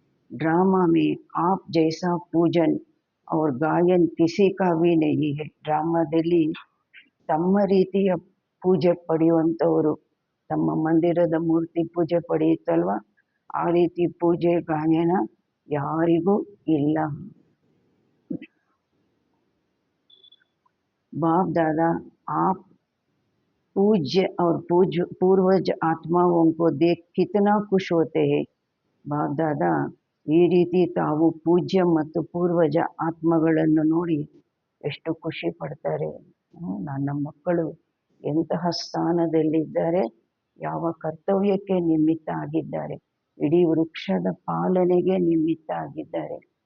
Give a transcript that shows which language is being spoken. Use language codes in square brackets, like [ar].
[hi] Drama May app ಜೈಸಾ ಪೂಜನ್ ಅವ್ರ ಗಾಯನ್ ಕಿಸಿ ಕಾ ಭಿ ನಹಿ ಹೈ. [kn] ಡ್ರಾಮಾದಲ್ಲಿ ತಮ್ಮ ರೀತಿಯ ಪೂಜೆ ಪಡೆಯುವಂಥವರು, ತಮ್ಮ ಮಂದಿರದ ಮೂರ್ತಿ ಪೂಜೆ ಪಡೆಯುತ್ತಲ್ವ, ಆ ರೀತಿ ಪೂಜೆ ಗಾಯನ ಯಾರಿಗೂ ಇಲ್ಲ. [hi] बाप दादा आप पूज्य और पूर्वज आत्माओं को देख कितना खुश होते हैं. [kn] बाप दादा ಈ ರೀತಿ ತಾವು ಪೂಜ್ಯ ಮತ್ತು ಪೂರ್ವಜ ಆತ್ಮಗಳನ್ನು ನೋಡಿ ಎಷ್ಟು ಖುಷಿ ಪಡ್ತಾರೆ. ನನ್ನ ಮಕ್ಕಳು ಎಂತಹ ಸ್ಥಾನದಲ್ಲಿದ್ದಾರೆ, ಯಾವ ಕರ್ತವ್ಯಕ್ಕೆ ನಿಮಿತ್ತ ಆಗಿದ್ದಾರೆ, ಇಡೀ ವೃಕ್ಷದ ಪಾಲನೆಗೆ ನಿಮಿತ್ತ ಆಗಿದ್ದಾರೆ.